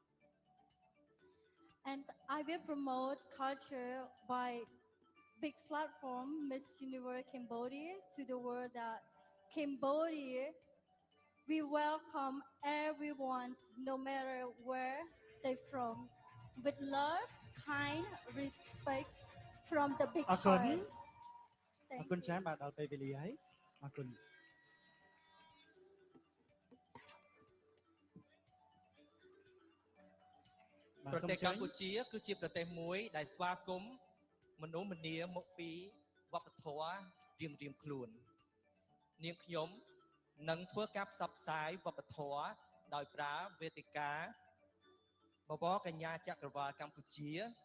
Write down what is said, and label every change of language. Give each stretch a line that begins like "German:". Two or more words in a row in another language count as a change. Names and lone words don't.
English: And I will promote culture by big platform Miss Universe Cambodia to the world that Cambodia, we welcome everyone no matter where they're from with love, kind, respect from the big
Khmer: អរគុណ
English: heart.
Khmer: អរគុណច្រើនបាទដល់ពេលវេលាហើយអរគុណ ប្រទេសកម្ពុជាគឺជាប្រទេសមួយដែលស្វាគមន៍មនុស្សម្នាមកពីវប្បធម៌រៀងៗខ្លួននាងខ្ញុំនឹងធ្វើការផ្សព្វផ្សាយវប្បធម៌ដោយប្រើវេទិកាបវរកញ្ញាចក្រវាឡកម្ពុជា